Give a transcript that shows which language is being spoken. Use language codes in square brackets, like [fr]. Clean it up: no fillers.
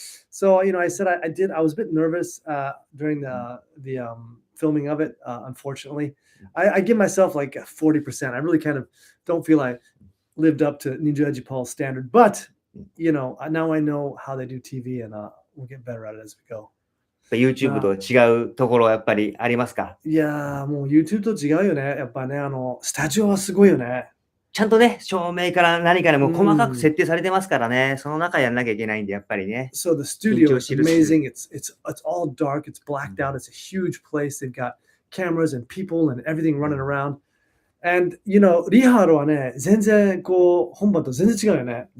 [en] So, I said I was a bit nervous during the filming of it, unfortunately. I give myself like 40%. I really kind of don't feel I lived up to Ninja Oyaji Pool's standard. But, now I know how they do TV and we'll get better at it as we go. [ja] YouTube と違うところはやっぱりありますか？いやー、もう YouTube と違うよね。やっぱね、スタジオはすごいよね。ちゃんとね、照明から何からも細かく設定されてますからね。その中やんなきゃいけないんで、やっぱりね。 [en] So the studio is amazing. It's all dark. It's blacked out. It's a huge place. They've got cameras and people and everything running around. [ja] And, リハールはね、全然本番と全然違うよね。